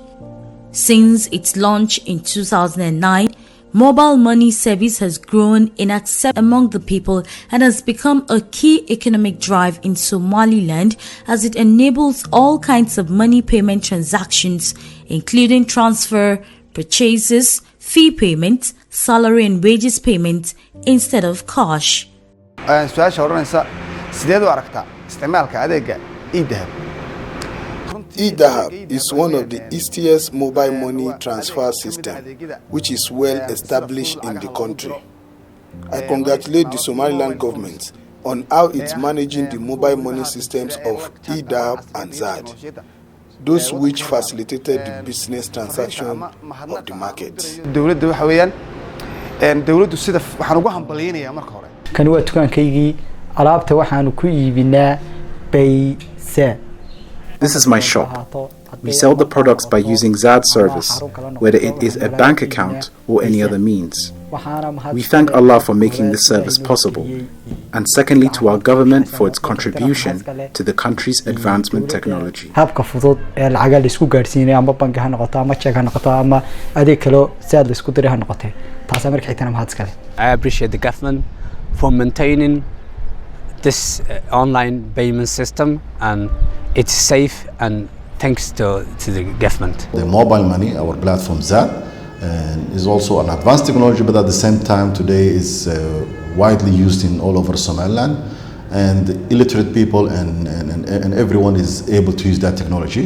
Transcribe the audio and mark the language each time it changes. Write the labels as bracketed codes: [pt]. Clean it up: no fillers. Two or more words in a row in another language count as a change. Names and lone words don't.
[en] Since its launch in 2009, mobile money service has grown in acceptance among the people and has become a key economic drive in Somaliland, as it enables all kinds of money payment transactions, including transfer, purchases, fee payment, salary and wages payment instead of cash. [so] su-aasha oranaysa sideed u aragtaa isticmaalka adeega e-dahab? [en] E-Dahab is one of the easiest mobile money transfer system, which is well established in the country. I congratulate the Somaliland government on how it's managing the mobile money systems of E-Dahab and ZAD, those which facilitated the business transaction of the market. [so] dawladda waxa weeyaan dawladdu sida waxaan ugu hambalyeynaya marka hore kan waa dukaankaygii alaabta waxaan ku iibinaa baysa. [en] This is my shop. We sell the products by using ZAD service, whether it is a bank account or any other means. We thank Allah for making this service possible, and secondly to our government for its contribution to the country's advancement technology. [so] habka fudud ee lacag la isku gaarsiinay ama bank ha noqoto ama check ha noqoto ama adeeg kale ZAD la isku diray ha noqotay taas markay xitaa mahad iskale. [en] I appreciate the government for maintaining this online payment system, and it's safe, and thanks to the government. The mobile money, our platform ZAD, is also an advanced technology, but at the same time today is widely used in all over Somaliland, and illiterate people and everyone is able to use that technology.